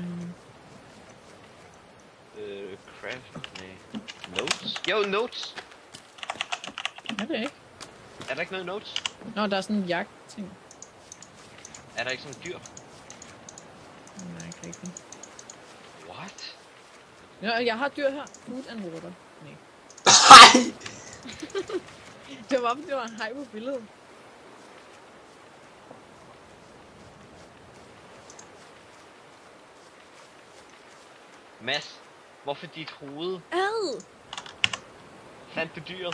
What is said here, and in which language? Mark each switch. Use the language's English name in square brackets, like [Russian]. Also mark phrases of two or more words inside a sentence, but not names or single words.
[Danish] Craft? Nej. Notes? Jo, notes! Er det ikke? Er der ikke noget notes? Nå, der er sådan en jagt-ting. Er der ikke sådan et dyr? Nej, jeg kan ikke. [English] What? [Danish] Ja, jeg har dyr her. [English] Food and water. [Danish] Nej. Hej! Det var det var en hej på billedet. Mads, hvorfor dit hoved? Ad! Fandt du dyret?